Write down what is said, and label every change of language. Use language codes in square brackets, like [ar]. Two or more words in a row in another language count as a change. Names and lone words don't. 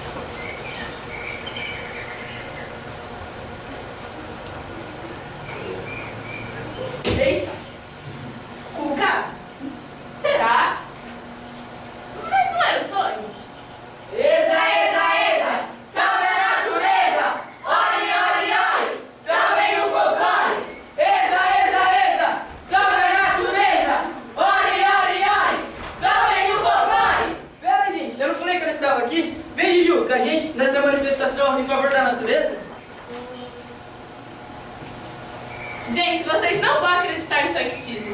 [pt] Eita! Cuca? Será? Mas não era o sonho? Exa, exa, exa! Salve a natureza! Ori, ori, ori! Salve o folclore! Exa, exa, exa! Salve a natureza! Ori, ori, ori! Salve o folclore! Pera, gente, eu não falei que ela estava aqui? Vem, Juju, com a gente nessa manifestação em favor da natureza? Gente, vocês não vão acreditar nisso aqui, tipo.